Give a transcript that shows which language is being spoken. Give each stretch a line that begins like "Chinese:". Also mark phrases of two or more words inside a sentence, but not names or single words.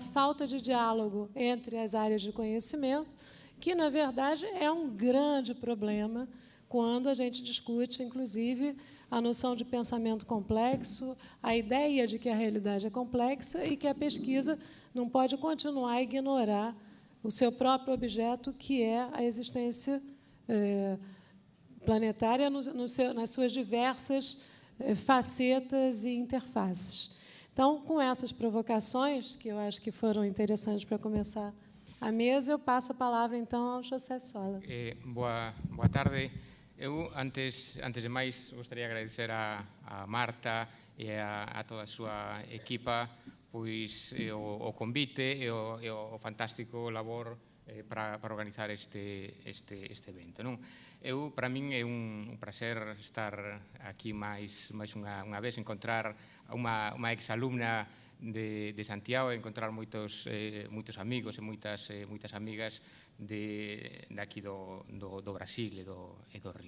Portuguese: falta de diálogo entre as áreas de conhecimento, que, na verdade, é um grande problema quando a gente discute, inclusive, a noção de pensamento complexo, a ideia de que a realidade é complexa e que a pesquisa não pode continuar a ignorar o seu próprio objeto, que é a existência planetária nas suas diversas facetas e interfaces. Então, com essas provocações, que eu acho que foram interessantes para começar a mesa, eu passo a palavra, então, ao José Sola.
Galician: Boa tarde. Eu, antes de máis, gostaria de agradecer a Marta e a toda a súa equipa pois o convite e o fantástico labor para organizar este evento. Non? Para min é un prazer estar aquí máis unha vez, encontrar unha exalumna de Santiago e encontrar moitos amigos e moitas amigas de aquí do Brasil e do Río.